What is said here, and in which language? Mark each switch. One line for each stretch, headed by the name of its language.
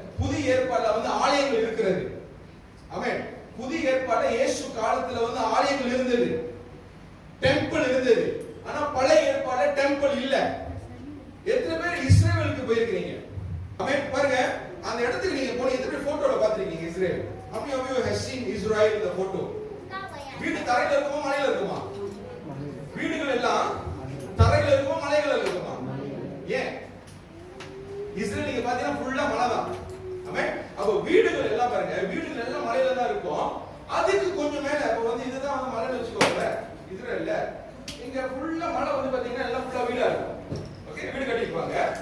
Tamil: புதிய ஏற்பாடுல வந்து ஆலயங்கள் இருக்கிறது. ஆமென். புதிய ஏற்பாடுல இயேசு காலத்துல வந்து ஆலயங்கள் இருந்தது, டெம்பிள் இருந்தது. ஆனா பழைய ஏற்பாடுல டெம்பிள் இல்ல. எத்தனை பேர் இஸ்ரேலுக்கு போயிருக்கீங்க? ஆமென். பாருங்க அந்த இடத்துக்கு நீங்க போய் எத்தனை பேர் போட்டோல பாத்திருக்கீங்க Israel?
English: How many of you have seen Israel in the photo?
Tamil: வீடு தரையில இருக்குமா மலையில இருக்குமா? வீடுகள் எல்லாம் தரையில இருக்குமா மலையில இருக்குமா? ஏன்? இஸ்ரேல் நீங்க பாத்தீங்கன்னா ஃபுல்லா மலை தான். ஆமென். அப்ப வீடுகள் எல்லாம் பாருங்க, வீடுகள் எல்லாம் மலையில தான் இருக்கும். அதுக்கு கொஞ்சம் மேல அப்ப வந்து இதுதான் வந்து மலைன்னு வெச்சுக்கோங்க. இஸ்ரேல்ல இங்க ஃபுல்லா மலை வந்து பாத்தீங்கன்னா எல்லாம் ஃபுல்லா வீடா இருக்கும். ஓகே, வீடு கட்டிருப்பாங்க.